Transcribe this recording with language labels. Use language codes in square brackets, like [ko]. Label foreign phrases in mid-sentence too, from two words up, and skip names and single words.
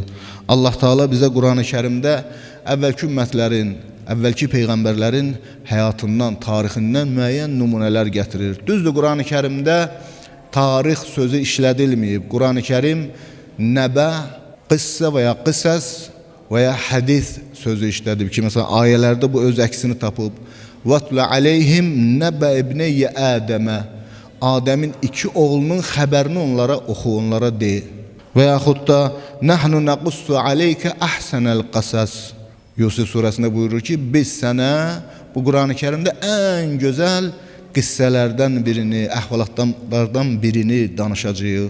[az] Allah Teala bizə Qur'an-ı Kərimdə əvvəlki ümmətlərin, əvvəlki peyğəmbərlərin həyatından, tarixindən müəyyən nümunələr gətirir. Düzdür, Qur'an-ı Kərimdə tarix sözü işlədilməyib. Qur'an-ı Kərim nəbə, qıssə və ya qısəs və ya hədis sözü işlədib ki, məsələn, ayələrdə bu öz əksini tapıb. [ar] وَاتْلُ عَلَيْهِمْ نَبَّأَ ابْنَيَّ آدَمَ [az] Adəmin iki oğlunun xəbərini onlara oxu, onlara de. Və yaxud da [ar] نحن نقص عليك أحسن القصص. [az] Yusuf surəsində buyurur ki, biz sənə bu Qurani-Kərimdə ən gözəl qissələrdən birini, əhvalatlardan birini danışacağıq.